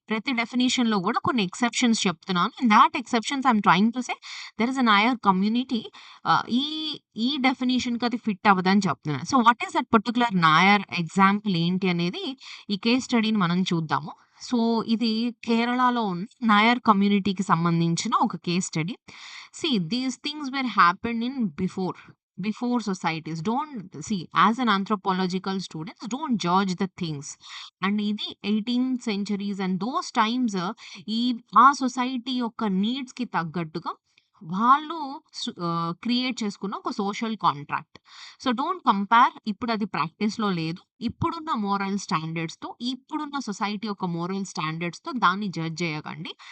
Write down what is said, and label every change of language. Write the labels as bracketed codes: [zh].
[te] ప్రతి డెఫినిషన్‌లో గూడా కొన్ని ఎక్సెప్షన్స్ చెప్తున్నాను. [en] in that exceptions I am trying to say there is a Nair community [te] ఈ ఈ డెఫినిషన్‌కి అది ఫిట్ అవ్వదని చెప్తున్నాను. So, what is that particular Nair example ఏంటి అనేది ఈ కేస్ స్టడీని మనం చూద్దాము. సో, ఇది కేరళలో ఉన్న నాయర్ కమ్యూనిటీకి సంబంధించిన ఒక case study. [en] See these things where happened in before societies. Don't see, as an anthropological students, don't judge the things. [te] And ఇది [en] 18th centuries and those times [te] ఈ ఆ సొసైటీ యొక్క నీడ్స్ కి తగ్గట్టుగా వాళ్ళు క్రియేట్ చేసుకున్న ఒక social contract. [en] So don't compare. [te] ఇప్పుడు అది ప్రాక్టీస్ లో లేదు. ఇప్పుడున్న మోరల్ స్టాండర్డ్స్ తో, ఇప్పుడున్న సొసైటీ యొక్క మోరల్ స్టాండర్డ్స్ తో దాన్ని జడ్జ్ చేయకండి.